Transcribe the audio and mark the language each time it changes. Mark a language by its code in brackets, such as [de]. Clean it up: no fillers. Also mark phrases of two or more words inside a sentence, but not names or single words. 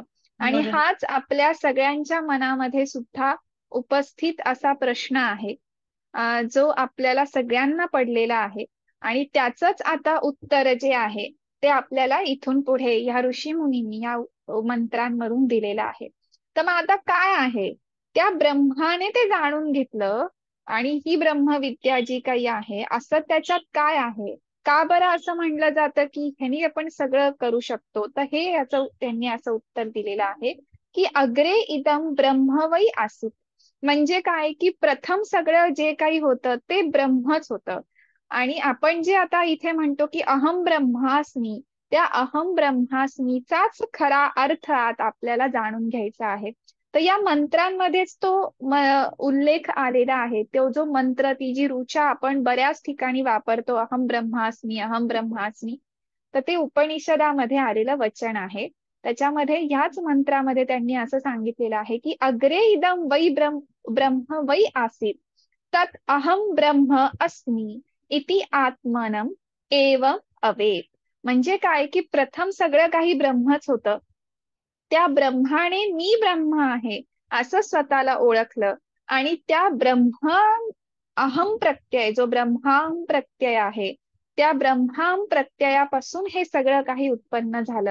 [mr] आणि हाच आपल्या सगळ्यांच्या मनामध्ये सुद्धा उपस्थित असा प्रश्न आहे जो आपल्याला सगळ्यांना पडलेला आहे आणि त्याचंच आता उत्तर जे आहे ते आपल्याला इथून पुढे या ऋषीमुनींनी या मंत्रांवरून दिलेलं आहे. तर मग आता काय आहे, त्या ब्रह्माने ते जाणून घेतलं आणि ही ब्रह्मविद्या जी काही आहे असं त्याच्यात काय आहे, का बरं असं म्हणलं जातं की ह्यानी आपण सगळं करू शकतो. तर हे याचं त्यांनी असं उत्तर दिलेलं आहे की [sa] अग्रे इदम ब्रह्म वै आसीत. [mr] म्हणजे काय की प्रथम सगळं जे काही होतं ते ब्रह्मच होतं. आणि आपण जे आता इथे म्हणतो की [sa] अहम ब्रह्मास्मी, [mr] त्या [sa] अहम ब्रह्मास्मीचाच [mr] खरा अर्थ आज आपल्याला जाणून घ्यायचा आहे. तर या मंत्रांमध्येच तो उल्लेख आलेला आहे. तो जो मंत्र, ती जी ऋचा आपण बऱ्याच ठिकाणी वापरतो, [sa] अहम ब्रह्मास्मी, अहम ब्रह्मास्मी, [mr] तर ते उपनिषदामध्ये आलेलं वचन आहे. त्याच्यामध्ये ह्याच मंत्रामध्ये त्यांनी असं सांगितलेलं आहे की [sa] अग्रे इदम वै ब्रह्म वै आसीत तत् अहम ब्रह्म अस्मि इति आत्मनम एवं अवेद. [mr] म्हणजे काय की प्रथम सगळं काही ब्रह्मच होतं, त्या ब्रह्माने मी ब्रह्म आहे असं स्वतःला ओळखलं. आणि त्या ब्रह्म अहम प्रत्यय, जो ब्रह्माहम प्रत्यय आहे, त्या ब्रह्माहम प्रत्ययापासून हे सगळं काही उत्पन्न झालं.